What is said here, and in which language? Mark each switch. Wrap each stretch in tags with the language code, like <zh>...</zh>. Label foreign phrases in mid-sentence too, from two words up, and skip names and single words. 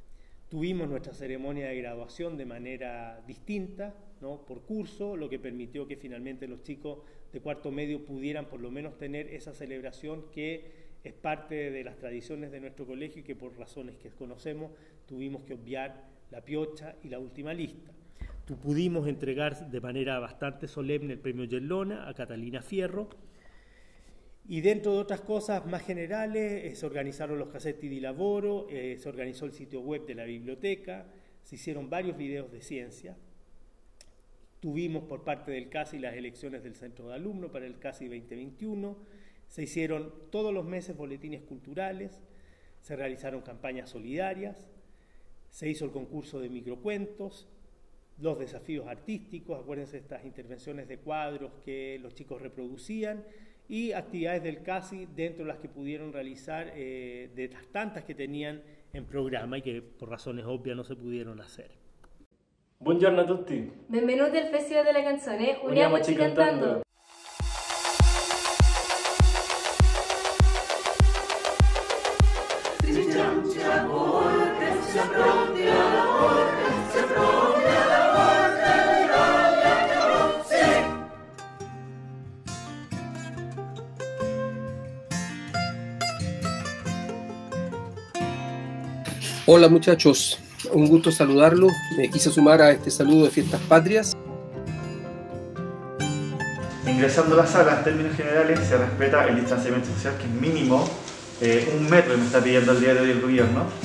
<es>Tuvimos nuestra ceremonia de graduación de manera distinta, ¿no?, por curso, lo que permitió que finalmente los chicos de cuarto medio pudieran por lo menos tener esa celebración que es parte de las tradiciones de nuestro colegio y que por razones que conocemos tuvimos que obviar la piocha y la última lista. Pudimos entregar de manera bastante solemne el premio Yellona a Catalina Fierro, y dentro de otras cosas más generales se organizaron los</es> <it>cassetti di lavoro,</it> <es>se organizó el sitio web de la biblioteca, se hicieron varios videos de ciencia, tuvimos por parte del CASI las elecciones del centro de alumnos para el CASI 2021, se hicieron todos los meses boletines culturales, se realizaron campañas solidarias, se hizo el concurso de microcuentos, los desafíos artísticos, acuérdense de estas intervenciones de cuadros que los chicos reproducían, y actividades del CASI dentro de las que pudieron realizar de las tantas que tenían en programa y que por razones obvias no se pudieron hacer.</es> <it>Buongiorno a tutti. Benvenuti al Festival della Canzone, uniamoci cantando. Stringiamoci la corte, siamo pronti alla morte, siamo pronti alla morte, l'Italia, sì!</it> <es>Hola muchachos, un gusto saludarlos. Me quise sumar a este saludo de Fiestas Patrias. Ingresando a la sala, en términos generales, se respeta el distanciamiento social, que es mínimo 1 metro que me está pidiendo el día de hoy el gobierno.</es>